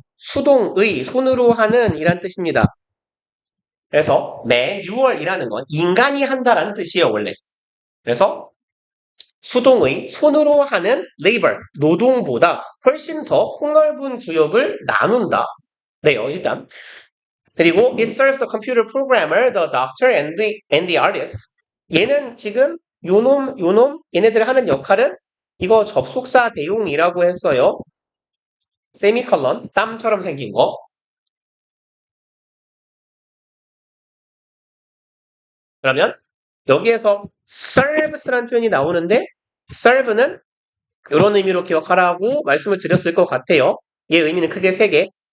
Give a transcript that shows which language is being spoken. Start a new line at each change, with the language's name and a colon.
Korean: 수동의, 손으로 하는 이란 뜻입니다. 그래서 manual이라는 건 인간이 한다라는 뜻이에요, 원래. 그래서 수동의, 손으로 하는 labor, 노동보다 훨씬 더 폭넓은 구역을 나눈다. 네요, 일단. 그리고
English: it serves the computer programmer, the doctor, and the artist.
Korean: 얘는 지금 요놈, 얘네들 하는 역할은 이거 접속사 대용이라고 했어요. 세미컬런, 땀처럼 생긴 거. 그러면 여기에서 serves라는 표현이 나오는데 serve는 이런 의미로 기억하라고 말씀을 드렸을 것 같아요. 얘 의미는 크게 세 개.